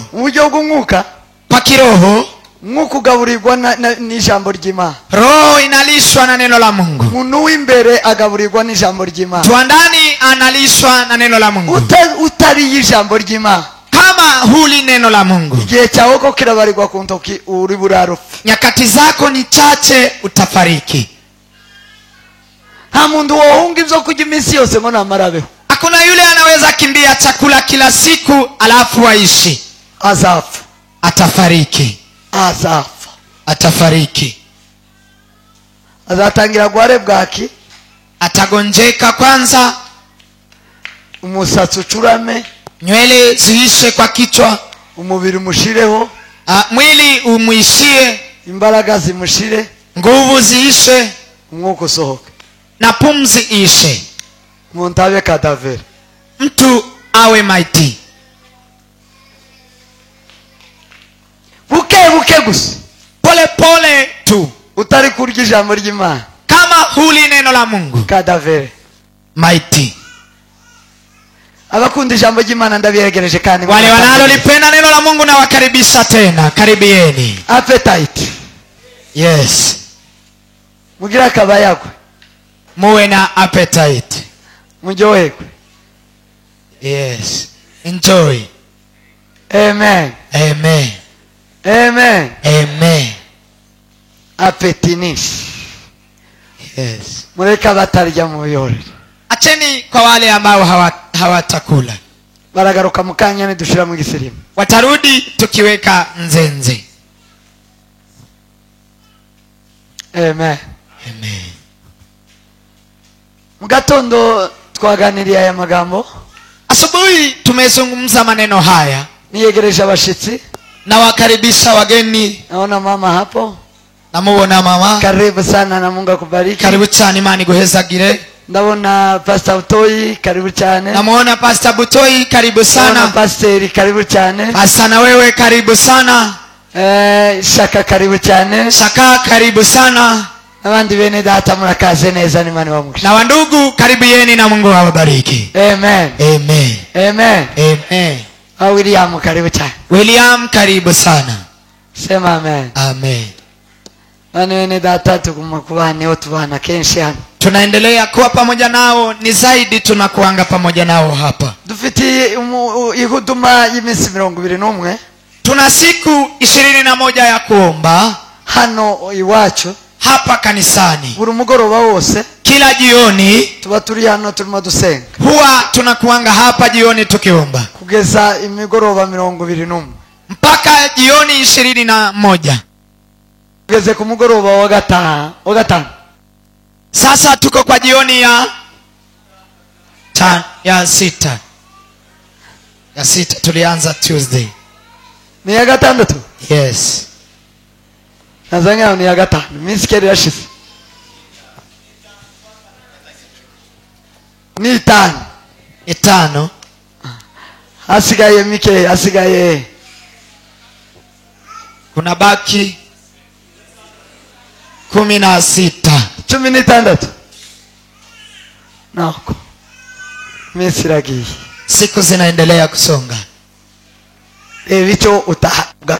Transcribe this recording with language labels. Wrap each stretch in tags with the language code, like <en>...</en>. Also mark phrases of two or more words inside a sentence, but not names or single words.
<rn>Uburyo bw'umwuka,</rn> <sw>kwa kiroho,</sw> <rn>mwuka ugaburirwa n'ijambo ry'Imana.</rn> <sw>Roho inalishwa na neno la Mungu.</sw> <rn>Muntu w'imbere agaburirwa n'ijambo ry'Imana.</rn> <sw>Tuandani analishwa na neno la Mungu.</sw> <rn>Utari y'ijambo ry'Imana,</rn> <sw>kama huli neno la Mungu,</sw> <rn>igihe cyawe ko kirabarirwa ku ntoki uri burarufu.</rn> <sw>Nyakati zako ni chache, utafariki.</sw> <rn>Nta muntu wohunga ivyo kurya iminsi yose ngo namarabeho.</rn> <sw>Hakuna yule anaweza kimbia chakula kila siku alafu aishi.</sw> <rn>Azafa.</rn> <sw>Atafariki.</sw> <rn>Azafa.</rn> <sw>Atafariki.</sw> <rn>Azatangira gware bwaki.</rn> <sw>Atagonjeka kwanza.</sw> <rn>Umusatsi ucurame.</rn> <sw>Nywele ziishe kwa kichwa.</sw> <rn>Umubiri mushireho.</rn> <sw>Mwili umuishie.</sw> <rn>Imbaraga zimushire.</rn> <sw>Nguvu ziishe.</sw> <rn>Umwuka usohoke.</rn> <sw>Na pumzi ishe.</sw> <rn>Muntu abe kadavere.</rn> <sw>Mtu awe maiti.</sw> <rn>Buke gusa.</rn> <sw>Pole pole tu.</sw> <rn>Utari kurya ijambo ry'Imana.</rn> <sw>Kama huli neno la Mungu.</sw> <rn>Kadavere.</rn> <sw>Maiti.</sw> <rn>Abakunda ijambo ry'Imana ndabiyegereje kandi</rn> <sw>wale wanalolipenda neno la Mungu na wakaribisha tena. Karibieni. Appetite. Yes.</sw> <rn>Mugira kabayagwe. Muwe na appetite. Mujyoherwe.</rn> <en>Yes. Enjoy. Amen. Amen. Amen. Amen. Appetinis. Yes.</en> <rn>Mureka batarya mu biyore.</rn> <sw>Acheni kwa wale ambao hawatakula.</sw> <rn>Baragaruka mukanya ni dushira mu gisirimu.</rn> <sw>Watarudi tukiweka nzenze. Amen. Amen.</sw> <rn>Mugatondo twaganiriye aya magambo.</rn> <sw>Asubuhi tumezungumza maneno haya.</sw> <rn>Niyegereje abashitsi.</rn> <sw>Na wakaribisha wageni. Naona mama hapo. Namuona mama. Karibu sana na Mungu akubariki.</sw> <rn>Karibu cyane, Imana iguhezagire. Ndabona Pastor Butoyi, karibu cyane.</rn> <sw>Namuona Pastor Butoyi, karibu sana. Namuona Pastor, karibu cyane. Pastor na wewe karibu sana.</sw> <rn>Shaka karibu cyane.</rn> <sw>Shaka karibu sana.</sw> <rn>Abandi bene data murakaze neza ni Imana wamugisha.</rn> <sw>Na wandugu karibieni na Mungu awabariki. Amen. Amen. Amen. Amen.</sw> <rn>William karibu cyane.</rn> <sw>William karibu sana. Sema amen. Amen.</sw> <rn>Bene data tuguma kubana tubana kenshi hano.</rn> <sw>Tunaendelea kuwa pamoja nao, ni zaidi tunakuanga pamoja nao hapa.</sw> <rn>Dufiti ihuduma y'imisi 21.</rn> <sw>Tuna siku 21 ya kuomba</sw> <rn>hano iwacu</rn> <sw>hapa kanisani.</sw> <rn>Buri mugoroba wose</rn> <sw>kila jioni</sw> <rn>tuba turi hano turimo dusenga.</rn> <sw>Huwa tunakuanga hapa jioni tukiomba</sw> <rn>kugeza imigoroba 21</rn> <sw>mpaka jioni 21.</sw> <rn>Kugeze ku mugoroba wa gatanu.</rn> <sw>Sasa tuko kwa jioni ya sita. Ya sita tulianza Tuesday.</sw> <rn>Ni ya gatandatu? Yes. Nazanga ni ya gatanu. Misikeri yashize. Ni itano. Hasigaye mike, hasigaye.</rn> <sw>Kuna baki 16.</sw> <rn>16. Nako. Misiragi.</rn> <sw>Siku zinaendelea kusonga. Vicho utahaga.</sw>